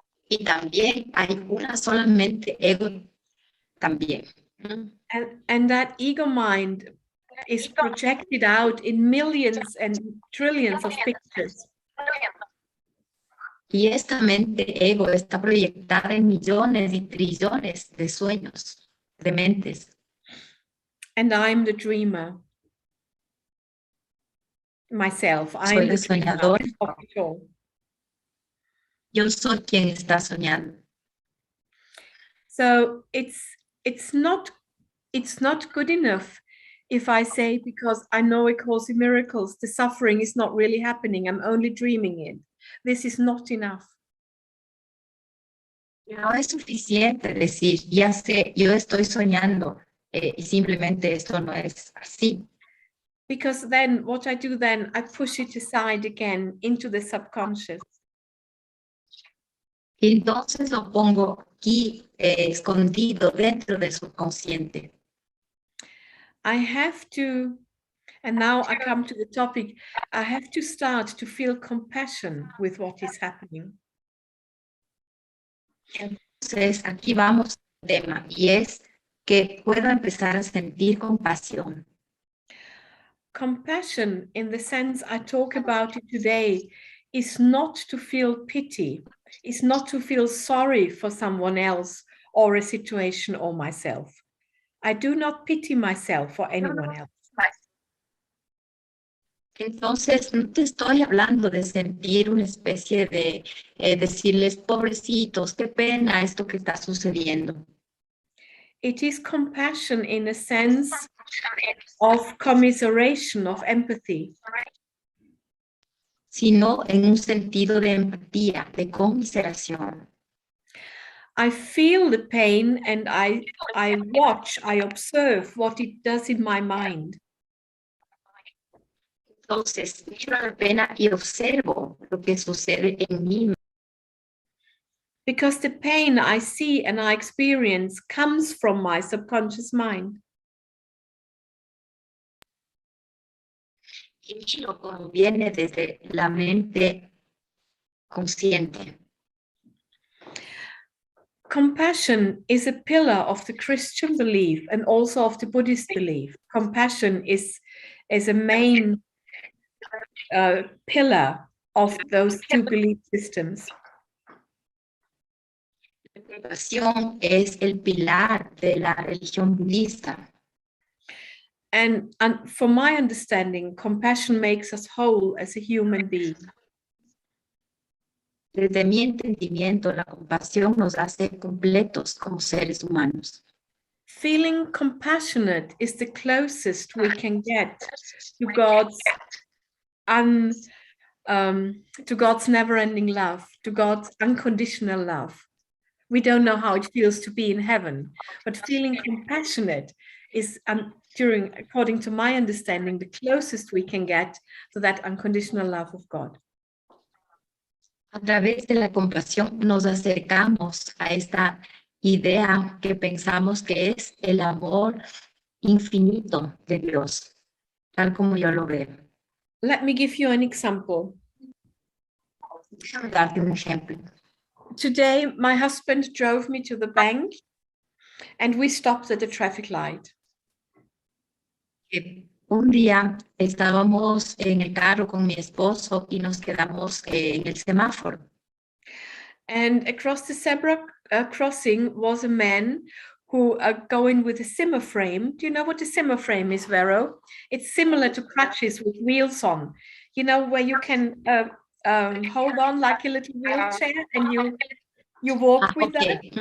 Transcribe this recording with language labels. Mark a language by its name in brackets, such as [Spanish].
[Spanish] Y también hay una solamente ego también. [English] And that ego mind is projected out in millions and trillions of pictures. [Spanish] Y esta mente ego está proyectada en millones y trillones de sueños, de mentes. [English] And I'm the dreamer. Myself, [Spanish] Soy [English] I'm [Spanish] la [English] the dreamer [Spanish] soñadora. [English] of it all. [Spanish] Yo soy quien está soñando. [English] So it's not good enough if I say, because I know A Course in Miracles, the suffering is not really happening, I'm only dreaming it. This is not enough. [Spanish] No es suficiente decir, ya sé, yo estoy soñando, y simplemente esto no es así. [English] Because then what I do then, I push it aside again into the subconscious. [Spanish] Y entonces lo pongo aquí escondido dentro del subconsciente. [English] I have to, and now I come to the topic, I have to start to feel compassion with what is happening. [Spanish] Entonces aquí vamos al tema, y es que puedo empezar a sentir compasión. [English] Compassion, in the sense I talk about it today, is not to feel pity, is not to feel sorry for someone else or a situation or myself. I do not pity myself or anyone else. [Spanish] Entonces, no te estoy hablando de sentir una especie de decirles, pobrecitos, qué pena esto que está sucediendo. [English] It is compassion in a sense of commiseration, of empathy. [Spanish] Sino en un sentido de empatía, de conmiseración. [English] I feel the pain and I watch, I observe what it does in my mind. [Spanish] Entonces, miro la pena y observo lo que sucede en mí. [English] Because the pain I see and I experience comes from my subconscious mind. [Spanish] Y miro como viene desde la mente consciente. [English] Compassion is a pillar of the Christian belief and also of the Buddhist belief. Compassion is a main pillar of those two belief systems. [Spanish] La compasión es el pilar de la religión budista. [English] And from my understanding, compassion makes us whole as a human being. [Spanish] Desde mi entendimiento, la compasión nos hace completos como seres humanos. [English] Feeling compassionate is the closest we can get to God's never-ending love, to God's unconditional love. We don't know how it feels to be in heaven, but feeling compassionate is, according to my understanding, the closest we can get to that unconditional love of God. [Spanish] A través de la compasión nos acercamos a esta idea que pensamos que es el amor infinito de Dios, tal como yo lo veo. [English] Let me give you an example. [Spanish] Déjame darte un ejemplo. [English] Today, my husband drove me to the bank and we stopped at the traffic light. [Spanish] Un día estábamos en el carro con mi esposo y nos quedamos en el semáforo. [English] And across the zebra crossing was a man who going with a Zimmer frame. Do you know what a Zimmer frame is, Vero? It's similar to crutches with wheels on. You know, where you can hold on like a little wheelchair and you walk with that.